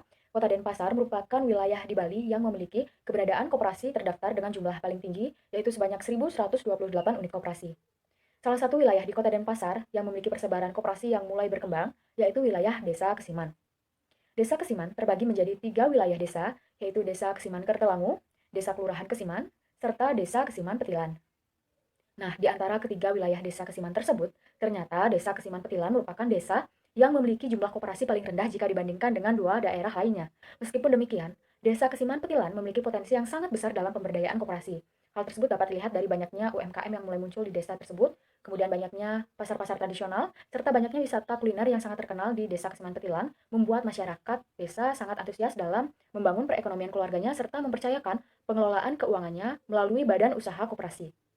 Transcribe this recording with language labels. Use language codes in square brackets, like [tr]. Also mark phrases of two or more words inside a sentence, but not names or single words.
[id] Kota Denpasar merupakan wilayah di Bali yang memiliki keberadaan koperasi terdaftar dengan jumlah paling tinggi, yaitu sebanyak 1.128 unit koperasi. Salah satu wilayah di Kota Denpasar yang memiliki persebaran koperasi yang mulai berkembang, yaitu wilayah Desa Kesiman. Desa Kesiman terbagi menjadi 3 wilayah desa, yaitu Desa Kesiman Kertelangu, Desa Kelurahan Kesiman, serta Desa Kesiman Petilan. Nah, di antara ketiga wilayah Desa Kesiman tersebut, ternyata Desa Kesiman Petilan merupakan desa yang memiliki jumlah koperasi paling rendah jika dibandingkan dengan 2 daerah lainnya. Meskipun demikian, Desa Kesiman Petilan memiliki potensi yang sangat besar dalam pemberdayaan koperasi. Hal tersebut dapat dilihat dari banyaknya UMKM yang mulai muncul di desa tersebut, kemudian banyaknya pasar-pasar tradisional, serta banyaknya wisata kuliner yang sangat terkenal di Desa Kesiman Petilan, membuat masyarakat desa sangat antusias dalam membangun perekonomian keluarganya serta mempercayakan pengelolaan keuangannya melalui badan usaha koperasi.